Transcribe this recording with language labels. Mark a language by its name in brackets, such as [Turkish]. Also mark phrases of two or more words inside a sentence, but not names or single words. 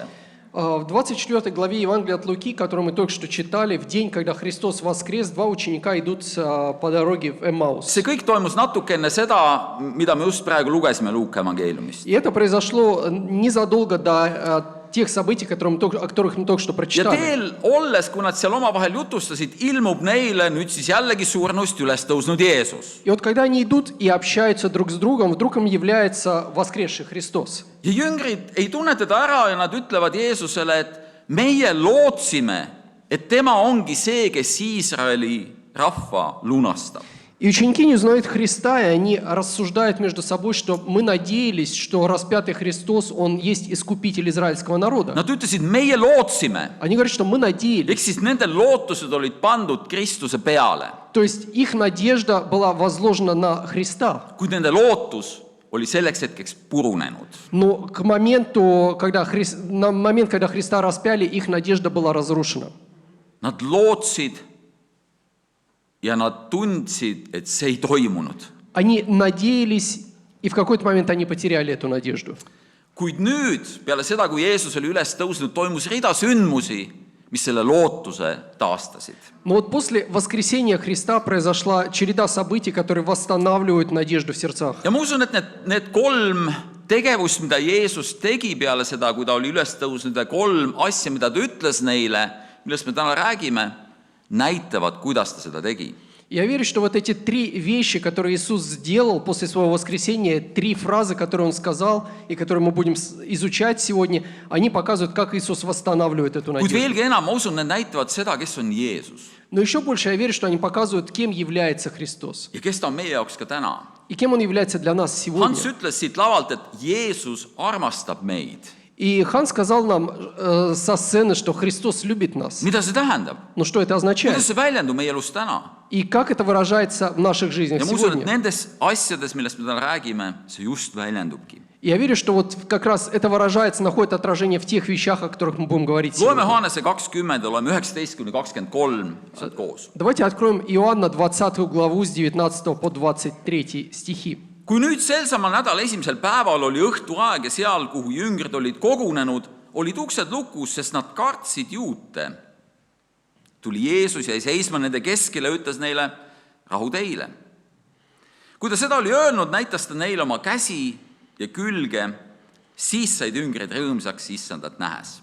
[Russian] В 24 главе Евангелия от Луки, которую мы только что читали, в день, когда Христос воскрес, 2 ученика идут по дороге в Эммаус. [Estonian] See kõik toimus natuke enne seda, mida me just praegu lugesime Luuka evangeeliumist. [Russian] И это произошло незадолго до тех событий, о которых мы только что [Estonian] Ja [Russian] прочитали. [Estonian] teel olles, kui nad seal omavahel jutustasid, ilmub neile nüüd siis jällegi surnust üles tõusnud Jeesus. [Russian] И вот когда они идут и общаются друг с другом, вдруг им является воскресший Христос. [Estonian] Ja jüngrid ei tunne teda ära ja nad ütlevad Jeesusele, et meie lootsime, et tema ongi see, kes Iisraeli rahva lunastab. [Russian] И ученики не узнают Христа, и они рассуждают между собой, что мы надеялись, что распятый Христос, Он есть искупитель израильского народа. [Estonian] Nad ütlesid, meie lootsime. [Russian] Они говорят, что мы надеялись. [Estonian] Ehk siis nende lootused olid pandud Kristuse peale. [Russian] То есть их надежда была возложена на Христа. [Estonian] Kuid nende lootus oli selleks hetkeks purunenud. [Russian] Но к моменту, на момент, когда Христа распяли, их надежда была разрушена. [Estonian] Nad lootsid ja nad tundsid, et see ei toimunud. [Russian] Они надеялись, и в какой-то момент они потеряли эту надежду. [Estonian] Kuid nüüd, peale seda, kui Jeesus oli üles tõusnud, toimus rida sündmusi, mis selle lootuse taastasid. [Russian] Но вот после воскресения Христа произошла череда событий, которые восстанавливают надежду в сердцах. [Estonian] Ja ma usun, et need 3 tegevust, mida Jeesus tegi peale seda, kui ta oli üles tõusnud, ja 3 asja, mida ta ütles neile, millest me täna räägime, näitavad, kuidas ta seda tegi. [Russian] Я верю, что вот эти 3 вещи, которые Иисус сделал после своего воскресения, 3 фразы, которые Он сказал, и которые мы будем изучать сегодня, они показывают, как Иисус восстанавливает эту [Estonian] Kuid [Russian] надежду. [Estonian] veelgi enam, ma usun, need näitavad seda, kes on Jeesus [Russian] Но еще больше я верю, что они показывают, кем является Христос. [Estonian] ja kes ta on meie jaoks ka täna. [Russian] И кем Он является для нас сегодня. [Estonian] Hans ütles siit lavalt, et Jeesus armastab meid. [Russian] И Хан сказал нам со сцены, что Христос любит нас. [Estonian] Mida see tähendab? [Russian] Но что это означает? [Estonian] Kuidas see väljendub meie elus täna? [Russian] И как это выражается в наших жизнях [Estonian] Ja ma usun, et [Russian] сегодня? [Estonian] nendes asjades, millest me täna räägime, see just väljendubki. [Russian] И я верю, что вот как раз это выражается, находит отражение в тех вещах, о которых мы будем говорить [Estonian] loeme [Russian] сегодня. [Estonian] Johannese 20 ja loeme 19-23 sealt koos. [Russian] Давайте откроем Иоанна 20 главу с 19 по 23 стихи. [Estonian] Kui nüüd sel samal nädal esimesel päeval oli õhtuaeg ja seal, kuhu jüngrid olid kogunenud, olid uksed lukus, sest nad kartsid juute. Tuli Jeesus ja seisma nende keskel ja ütles neile, rahu teile. Kui ta seda oli öelnud, näitas ta neile oma käsi ja külge, siis said jüngrid rõõmsaks issandat nähes.